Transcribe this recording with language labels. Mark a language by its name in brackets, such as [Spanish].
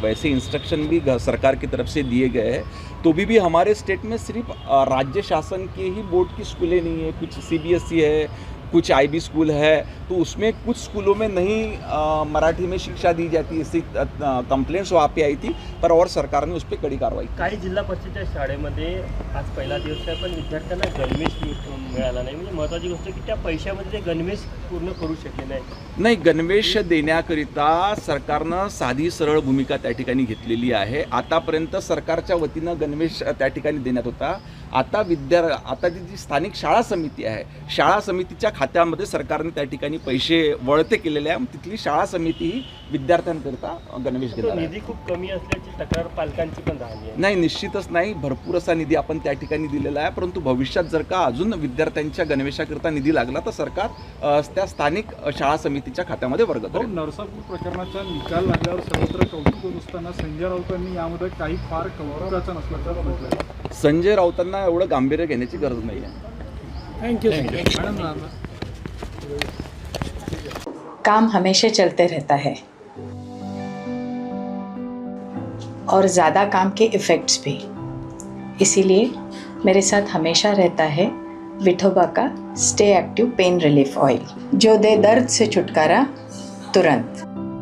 [Hindi] वैसे इंस्ट्रक्शन भी सरकार की तरफ से दिए गए हैं, तो भी हमारे स्टेट में सिर्फ राज्य शासन के ही बोर्ड की स्कूलें नहीं है, कुछ CBSE है, कुछ IB स्कूल है, तो उसमें कुछ स्कूलों में नहीं मराठी में शिक्षा दी जाती, ऐसी कंप्लेंट्स वहाँ पे आई थी, पर और सरकार ने उस पर कड़ी कार्रवाई की। [Marathi] काही जिल्हा परिषदेच्या शाळेमध्ये आज पहिला दिवस आहे पण विद्यार्थ्यांना गणवेश मिळाला नाही. म्हणजे महत्त्वाची गोष्ट की त्या पैशामध्ये ते गणवेश पूर्ण करू शकले नाही. नाही, गणवेश देण्याकरिता सरकारनं साधी सरळ भूमिका त्या ठिकाणी घेतलेली आहे. आतापर्यंत सरकारच्या वतीनं गणवेश त्या ठिकाणी देण्यात होता. आता जी स्थानिक शाळा समिती आहे, शाळा समितीच्या खात्यामध्ये सरकारने त्या ठिकाणी पैसे वळते केलेले आहे. तिथली शाळा समिती ही विद्यार्थ्यांकरिता गणवेश तो घेणार आहे. निधी खूप कमी असल्याची तक्रार पालकांची पण झाली आहे. नाही, निश्चितच नाही, भरपूर असा निधी आपण त्या ठिकाणी दिलेला आहे. परंतु भविष्यात जर का अजून विद्यार्थ्यांच्या गणवेशाकरिता निधी लागला तर सरकार त्या स्थानिक शाळा समितीच्या खात्यामध्ये वर्ग करेल. नरसापूर प्रकरणाचा निकाल लागल्यावर सर्वत्र कौतुक होत असताना संजय राऊतांनी यामध्ये काही फार कौतुकाचं नसल्याचं म्हटलं. संजय राऊतांना एवढं गांभीर्य घेण्याची गरज नाही आहे. [English] thank you [Hindi] काम हमेशा चलते रहता है और ज़्यादा काम के इफ़ेक्ट्स भी. इसीलिए मेरे साथ हमेशा रहता है विठोबा का stay active pain relief oil, जो दे दर्द से छुटकारा तुरंत.